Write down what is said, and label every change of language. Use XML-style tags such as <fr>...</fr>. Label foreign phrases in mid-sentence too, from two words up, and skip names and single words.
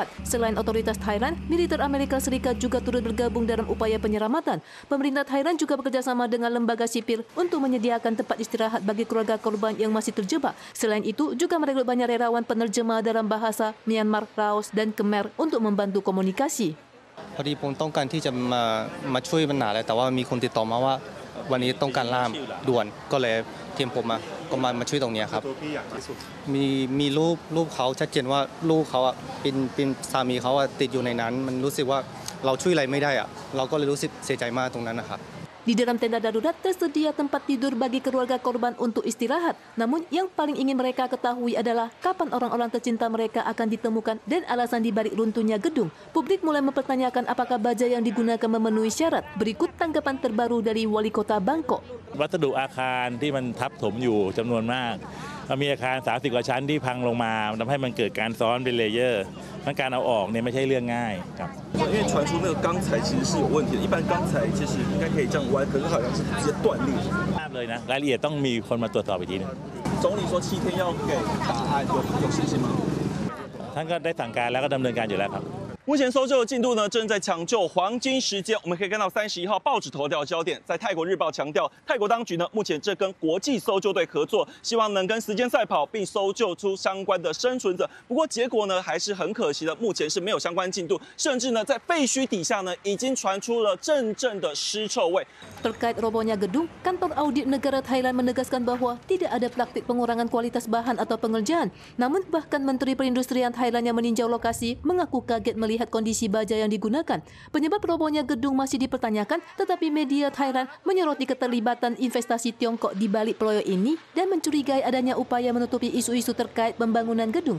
<id>Selain otoritas Thailand, militer Amerika Serikat juga turut bergabung dalam upaya penyelamatan. Pemerintah Thailand juga bekerjasama dengan lembaga sipil untuk menyediakan tempat istirahat bagi keluarga korban yang masih terjebak. Selain itu, juga merekrut banyak relawan penerjemah dalam bahasa Myanmar, Laos, dan Khmer untuk membantu komunikasi.</id> <th>พอดีผมต้องการที่จะมาช่วยปัญหาเลยแต่ว่ามีคนติดต่อมาว่าวันนี้ต้องการล่ามด่วนก็เลยทีมผมก็มาช่วยตรงนี้ครับมีรูปเขาชัดเจนว่าลูกเขาเป็นสามีเขาติดอยู่ในนั้นมันรู้สึกว่าเราช่วยอะไรไม่ได้เราก็เลยรู้สึกเสียใจมากตรงนั้นนะครับ</th> <id>Di dalam tenda darurat tersedia tempat tidur bagi keluarga korban untuk istirahat. Namun yang paling ingin mereka ketahui adalah kapan orang-orang tercinta mereka akan ditemukan dan alasan dibalik runtuhnya gedung. Publik mulai mempertanyakan apakah baja yang digunakan memenuhi syarat. Berikut tanggapan terbaru dari Wali Kota Bangkok.</id> <th>วัสดุอาคารที่มันทับถมอยู่จำนวนมากมีอาคาร30 กว่าชั้นที่พังลงมาทำให้มันเกิดการซ้อนเป็นเลเยอร์การเอาออกเนี่ยไม่ใช่เรื่องง่ายครับ</th> <zh>因为传出那个钢材其实是有问题的，一般钢材其实应该可以这样弯，可是好像是直接断裂。</zh> <th>เลยนะรายละเอียดต้องมีคนมาตรวจสอบอีกทีนึง</th> <zh>总理说7天要给答案，有信心吗？</zh> <th>ท่านก็ได้สั่งการแล้วก็ดำเนินการอยู่แล้วครับ</th> <zh>目前搜救的进度呢，正在抢救黄金时间。我们可以看到31号报纸头条焦点，在泰国日报强调，泰国当局呢目前正跟国际搜救队合作，希望能跟时间赛跑，并搜救出相关的生存者。不过结果呢还是很可惜的，目前是没有相关进度，甚至呢在废墟底下呢已经传出了阵阵的尸臭味。</zh> <id>Terkait robohnya gedung, kantor audit negara Thailand menegaskan bahwa tidak ada praktik pengurangan kualitas bahan atau pengerjaan. Namun bahkan Menteri Perindustrian Thailand yang meninjau lokasi mengaku kaget melihat kondisi baja yang digunakan. Penyebab robohnya gedung masih dipertanyakan, tetapi media Thailand menyoroti keterlibatan investasi Tiongkok di balik proyek ini dan mencurigai adanya upaya menutupi isu-isu terkait pembangunan gedung.</id>